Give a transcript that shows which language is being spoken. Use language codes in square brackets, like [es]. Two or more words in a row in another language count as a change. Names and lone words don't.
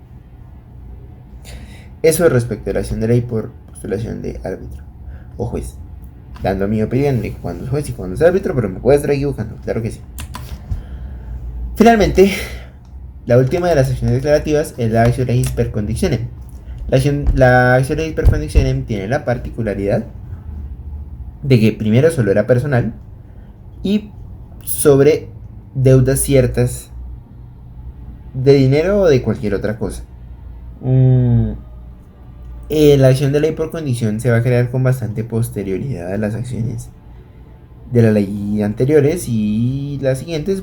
[es] Eso respecto a la acción de ley por postulación de árbitro o juez, dando mi opinión de cuándo es juez y cuándo es árbitro, pero me puedo estar equivocando, claro que sí. Finalmente, La última de las acciones declarativas es la [la] actio legis per conditionem. [es] La [la] actio legis per conditionem [es] tiene la particularidad de que primero solo era personal y sobre deudas ciertas de dinero o de cualquier otra cosa. La acción de ley por condición se va a crear con bastante posterioridad a las acciones de la ley anteriores y las siguientes.